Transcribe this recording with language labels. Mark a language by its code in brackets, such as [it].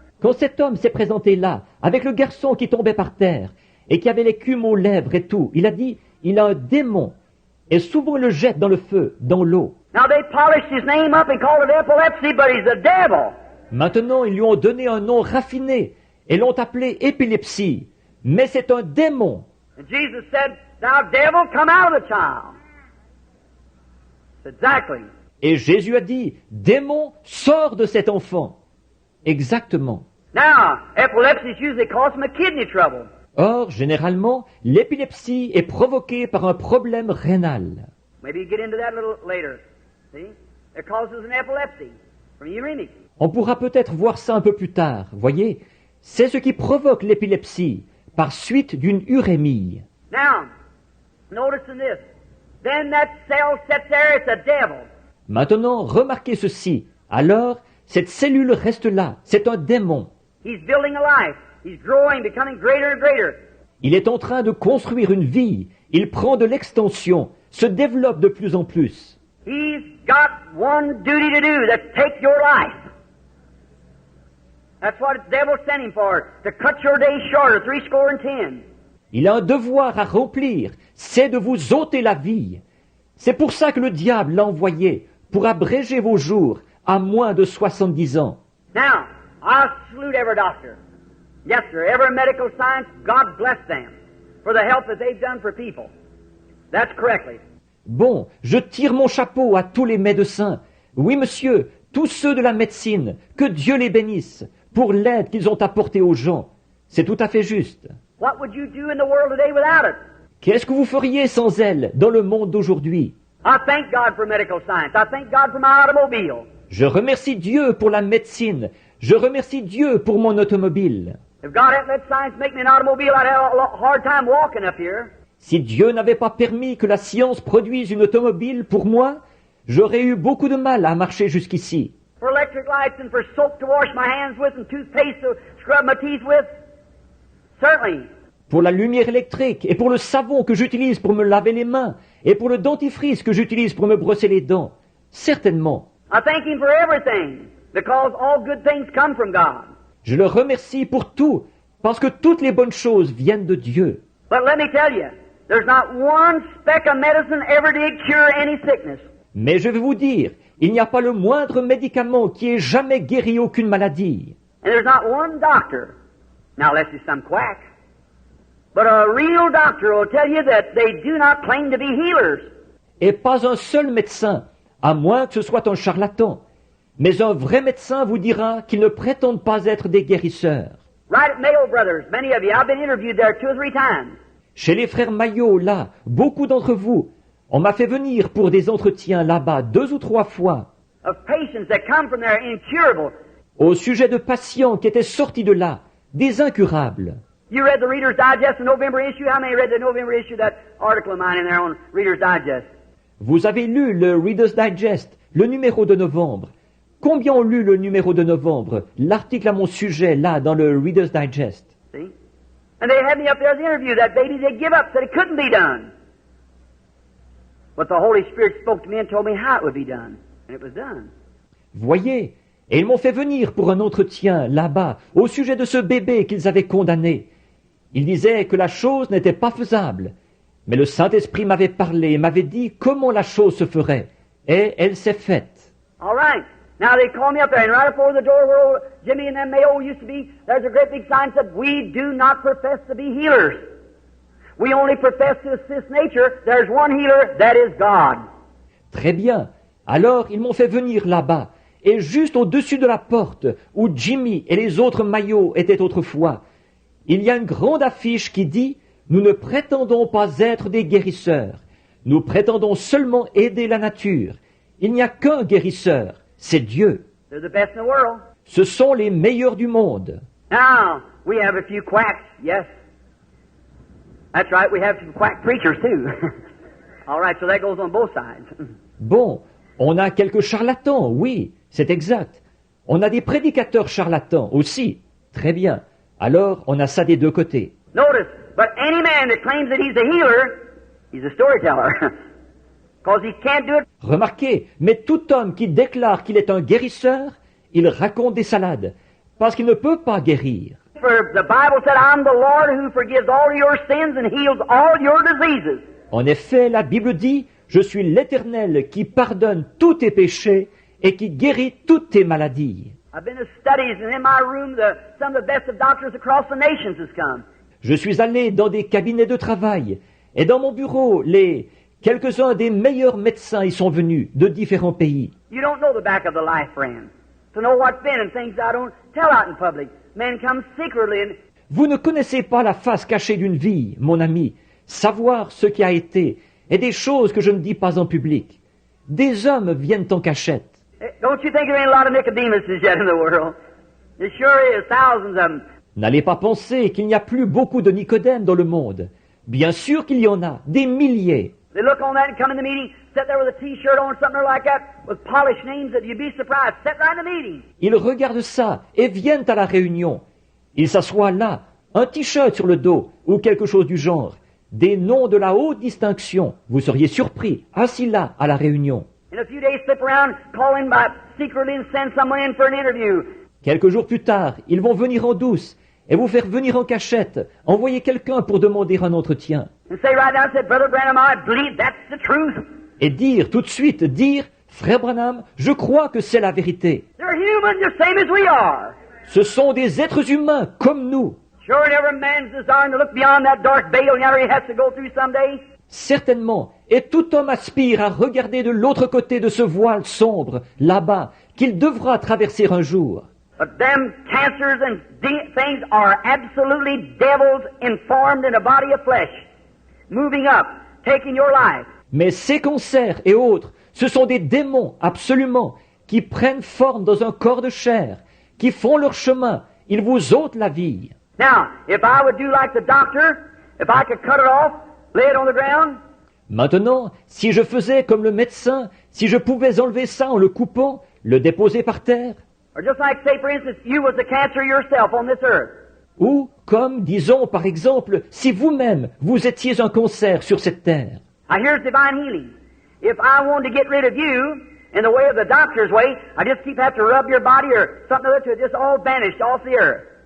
[fr] Quand cet homme s'est présenté là, avec le garçon qui tombait par terre, et qui avait l'écume aux lèvres et tout, il a dit, il a un démon, et souvent le jette dans le feu, dans l'eau. [en] Now they polished his name up and called it epilepsy, but he's a devil. [fr] Maintenant, ils lui ont donné un nom raffiné, et l'ont appelé épilepsie, mais c'est un démon. [en] And Jesus said, "Thou devil, come out of the child." Exactly. [fr] Et Jésus a dit, démon, sors de cet enfant. Exactement. [en] Now, epilepsy is usually caused from a kidney trouble. [fr] Or, généralement, l'épilepsie est provoquée par un problème rénal. [en] Maybe you get into that a little later. See? It causes an epilepsy from uremic. [fr] On pourra peut-être voir ça un peu plus tard, voyez. C'est ce qui provoque l'épilepsie, par suite d'une urémie. [en] Now, notice in this. Then that cell sits there, it's a devil. [fr] Maintenant, remarquez ceci. Alors, cette cellule reste là, c'est un démon. [en] He's building a life. He's growing, becoming greater and greater. [fr] Il est en train de construire une vie. Il prend de l'extension, se développe de plus en plus. [en] He's got one duty to do, that's take your life. That's what the devil sent him for, to cut your days shorter, 70. [fr] Il a un devoir à remplir, c'est de vous ôter la vie. C'est pour ça que le diable l'a envoyé, pour abréger vos jours à moins de 70 ans. [en] Now, I salute every doctor. Yes, sir, every medical science, God bless them for the help that they've done for people. That's correctly. [fr] Bon, je tire mon chapeau à tous les médecins. Oui, monsieur, tous ceux de la médecine, que Dieu les bénisse pour l'aide qu'ils ont apportée aux gens. C'est tout à fait juste. [en] What would you do in the world today without it? [fr] Qu'est-ce que vous feriez sans elle dans le monde d'aujourd'hui? [en] I thank God for medical science. I thank God for my automobile. [fr] Je remercie Dieu pour la médecine. Je remercie Dieu pour mon automobile. [en] If God hadn't let science make me an automobile, I'd have a hard time walking up here. [fr] Si Dieu n'avait pas permis que la science produise une automobile pour moi, j'aurais eu beaucoup de mal à marcher jusqu'ici. [en] For electric lights and for soap to wash my hands with and toothpaste to scrub my teeth with, certainly. [fr] Pour la lumière électrique et pour le savon que j'utilise pour me laver les mains et pour le dentifrice que j'utilise pour me brosser les dents, certainement. [en] I thank Him for everything, because all good things come from God. [fr] Je le remercie pour tout, parce que toutes les bonnes choses viennent de Dieu. [en] But let me tell you, there's not one speck of medicine ever did cure any sickness. [fr] Mais je vais vous dire, il n'y a pas le moindre médicament qui ait jamais guéri aucune maladie. [en] And there's not one doctor, now unless it's some quack, but a real doctor will tell you that they do not claim to be healers. [fr] Et pas un seul médecin, à moins que ce soit un charlatan. Mais un vrai médecin vous dira qu'ils ne prétendent pas être des guérisseurs. [en] Right at Mayo Brothers, many of you, I've been interviewed there 2 or 3 times. [fr] Chez les frères Maillot, là, beaucoup d'entre vous, on m'a fait venir pour des entretiens là-bas 2 ou 3 fois, [en] Of patients that come from there incurable. [fr] au sujet de patients qui étaient sortis de là, des incurables. [en] You read the Reader's Digest, the November issue? How many read the November issue, that article of mine in there on Reader's Digest? [fr] Vous avez lu le Reader's Digest, le numéro de novembre. Combien ont lu le numéro de novembre, l'article à mon sujet, là, dans le Reader's Digest? [en] See? And they had me up there as an interview. That baby, they give up, said it couldn't be done. But the Holy Spirit spoke to me and told me how it would be done. And it was done. [fr] Voyez, et ils m'ont fait venir pour un entretien là-bas au sujet de ce bébé qu'ils avaient condamné. Ils disaient que la chose n'était pas faisable, mais le Saint-Esprit m'avait parlé et m'avait dit comment la chose se ferait, et elle s'est faite. [en] All right. Now they called me up there, and right before the door where old Jimmy and them Mayo used to be, there's a great big sign that said, "We do not profess to be healers. We only profess to assist nature. There's one healer, that is God." [fr] Très bien. Alors ils m'ont fait venir là-bas, et juste au-dessus de la porte, où Jimmy et les autres maillots étaient autrefois, il y a une grande affiche qui dit « Nous ne prétendons pas être des guérisseurs. Nous prétendons seulement aider la nature. Il n'y a qu'un guérisseur, c'est Dieu. [en] They're the best in the world. [fr] Ce sont les meilleurs du monde. » [en] Now, we have a few quacks, yes. That's right, we have some quack preachers too. All right, so that goes on both sides. [fr] Bon, on a quelques charlatans, oui, c'est exact. On a des prédicateurs charlatans aussi. Très bien. Alors, on a ça des deux côtés. [en] Notice, but any man that claims that he's a healer, he's a storyteller. Because he can't do it. [fr] Remarquez, mais tout homme qui déclare qu'il est un guérisseur, il raconte des salades, parce qu'il ne peut pas guérir. [en] For the Bible said, "I'm the Lord who forgives all your sins and heals all your diseases." [fr] En effet, la Bible dit, « Je suis l'Éternel qui pardonne tous tes péchés et qui guérit toutes tes maladies. [en] I've been to studies, and in my room, some of the best of doctors across the nations has come. [fr] Je suis allé dans des cabinets de travail, et dans mon bureau, quelques-uns des meilleurs médecins y sont venus de différents pays. [en] You don't know the back of the life, friends. To know what's been and things I don't tell out in public. Men come secretly and [fr] Vous ne connaissez pas la face cachée d'une vie, mon ami, savoir ce qui a été, et des choses que je ne dis pas en public. Des hommes viennent en cachette. [en] don't you think there ain't a lot of Nicodemuses yet in the world? There sure is, thousands of them. [fr] N'allez pas penser qu'il n'y a plus beaucoup de Nicodème dans le monde. Bien sûr qu'il y en a, des milliers. [en] They look on that and come in the meeting, sit there with a T-shirt on, something like that, with polished names that you'd be surprised. Sit right in the meeting. [fr] Ils regardent ça et viennent à la réunion. Ils s'assoient là, un t-shirt sur le dos ou quelque chose du genre. Des noms de la haute distinction. Vous seriez surpris, assis là à la réunion. [en] In a few days, slip around, call in by secretly and send someone in for an interview. [fr] Quelques jours plus tard, ils vont venir en douce et vous faire venir en cachette, envoyer quelqu'un pour demander un entretien. [en] And say right now, say, Brother Branham, I believe that's the truth. [fr] Et dire tout de suite, Frère Branham, je crois que c'est la vérité. [en] They're human, the same as we are. [fr] Ce sont des êtres humains comme nous. [en] Sure, and every man's desiring to look beyond that dark veil he has to go through someday. [fr] Certainement, et tout homme aspire à regarder de l'autre côté de ce voile sombre, là-bas, qu'il devra traverser un jour. [en] But them cancers and things are absolutely devils informed in a body of flesh, moving up, taking your life. [fr] Mais ces cancers et autres, ce sont des démons, absolument, qui prennent forme dans un corps de chair, qui font leur chemin, ils vous ôtent la vie. [en] Now, if I would do like the doctor, if I could cut it off, lay it on the ground. [fr] Maintenant, si je faisais comme le médecin, si je pouvais enlever ça en le coupant, le déposer par terre, [en] Or just like, say, for instance, you was the cancer yourself on this earth. [fr] ou comme, disons par exemple, si vous-même, vous étiez un cancer sur cette terre. [en] Now, here's divine healing. If I wanted to get rid of you, In the way of the doctor's way, I just keep have to rub your body or something or other till it just all vanished off the earth.